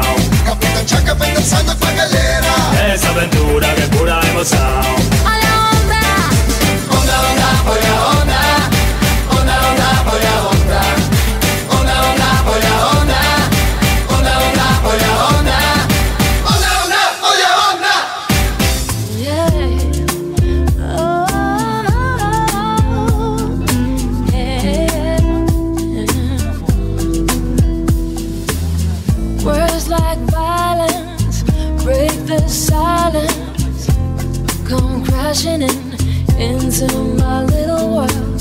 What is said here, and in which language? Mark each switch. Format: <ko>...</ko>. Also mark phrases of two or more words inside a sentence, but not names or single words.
<es>Capitán Chaca pensando con a galera. Esa aventura que es pura emoción.</es> <pt>Olha a onda. Onda, onda, olha a onda. Onda, onda, olha a onda. Onda, onda, olha a onda. Onda, onda, olha a onda. Onda, onda, olha a onda.</pt> <en>Words like violence break the silence, come crashing into my little world.</en>